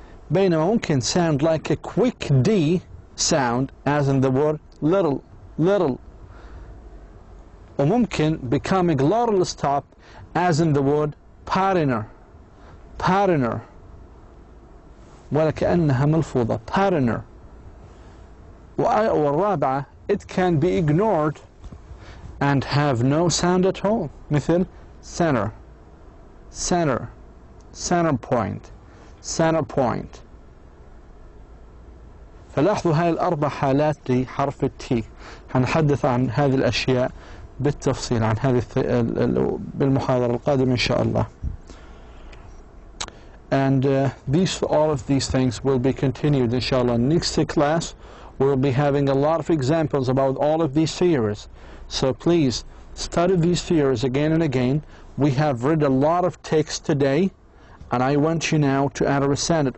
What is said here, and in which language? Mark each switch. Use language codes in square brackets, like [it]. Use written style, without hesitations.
[ar] بينما ممكن [en] sound like a quick D sound, as in the word little, little. [ar] وممكن [en] become a glottal stop, as in the word partner, partner. [ar] ولكأنها ملفوظة, partner. والرابعة, [en] it can be ignored and have no sound at all, [ar] مثل [en] center, center, center point, center point. [ar] فلاحظوا هاي الأربع حالات لحرف التي. هنحدث عن هذه الأشياء بالتفصيل عن هذه بالمحاضرة القادمة إن شاء الله. [en] And all of these things will be continued inshallah. Next class we'll be having a lot of examples about all of these theories. So please study these theories again and again. We have read a lot of text today, and I want you now to understand it.